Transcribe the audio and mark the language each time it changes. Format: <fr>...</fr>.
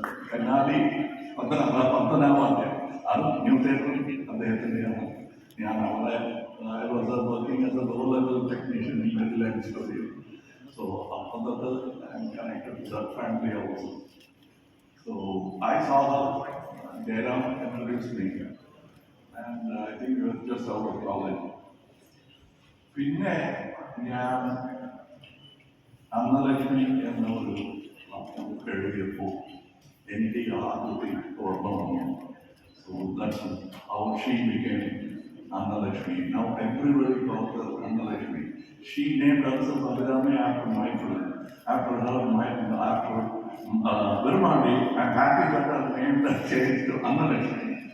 <ml>കന്നാലി പത്തനാവാദ്യം അത് ന്യൂ തിയേറ്ററിൽ അദ്ദേഹത്തിൻ്റെയാണ്. ഞാൻ അവിടെ</ml> <en>I was working as a low-level technician in Midland Studio. So after that, I'm connected to that family also. So I saw her, Jairam introduced me, and I think we were just out of college.</en> <ml>പിന്നെ ഞാൻ അന്നലക്ഷ്മി എന്നൊരു എഴുതിയപ്പോൾ എനിക്ക് ആ കുട്ടി ഓർമ്മ വന്നു.</ml> <en>So that's how she became Annalakshmi. Now everybody calls her Annalakshmi. She named herself Abhirami after my friend. After her, after Virmani, I'm happy that her name has changed to Annalakshmi.</en>